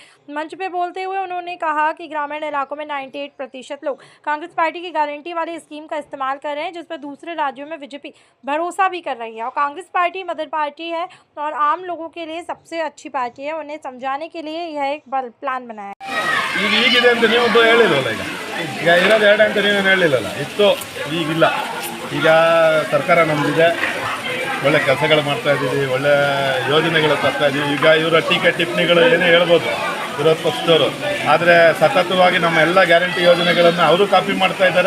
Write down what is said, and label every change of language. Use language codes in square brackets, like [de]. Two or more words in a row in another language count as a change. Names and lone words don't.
[hi] मंच पे बोलते हुए उन्होंने कहा कि ग्रामीण इलाकों में 98% लोग कांग्रेस पार्टी की गारंटी वाली स्कीम का इस्तेमाल कर रहे हैं, जिस पर दूसरे राज्यों में बीजेपी भरोसा भी कर रही है। और कांग्रेस पार्टी [en] mother party [hi] है और आम लोगों के लिए सबसे अच्छी पार्टी है। उन्हें समझाने के लिए यह एक प्लान बनाया है। [kn] ಈಗಿದೆ ಅಂತ ನೀವು ಹೇಳಿಲ್ವಲ್ಲ, ಈಗ ಇರೋದು ಎರಡು ಅಂತ ನೀವೇನು ಹೇಳಿಲ್ಲಲ್ಲ, ಇತ್ತು ಈಗಿಲ್ಲ. ಈಗ ಸರ್ಕಾರ ನಮ್ಮದಿದೆ, ಒಳ್ಳೆ ಕೆಲಸಗಳು ಮಾಡ್ತಾ ಇದ್ದೀವಿ, ಒಳ್ಳೆ ಯೋಜನೆಗಳು ತರ್ತಾ ಇದ್ದೀವಿ. ಈಗ ಇವರ ಟೀಕೆ ಟಿಪ್ಪಣಿಗಳು ಏನೇ ಹೇಳ್ಬೋದು ವಿರೋಧ ಪಕ್ಷದವರು, ಆದರೆ ಸತತವಾಗಿ ನಮ್ಮ ಎಲ್ಲ ಗ್ಯಾರಂಟಿ ಯೋಜನೆಗಳನ್ನು ಅವರು ಕಾಪಿ ಮಾಡ್ತಾ ಇದ್ದಾರೆ.